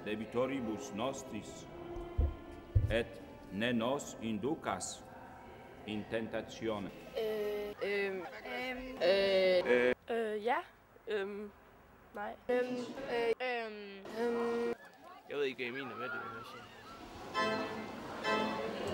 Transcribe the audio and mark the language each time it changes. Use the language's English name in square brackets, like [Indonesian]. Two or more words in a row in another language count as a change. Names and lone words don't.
[Latin] vitoribus nostris, et ne nos inducas in tentatione. [Danish] Ja. Nej. Jeg ved ikke, hvad jeg mener med det, vil jeg sige.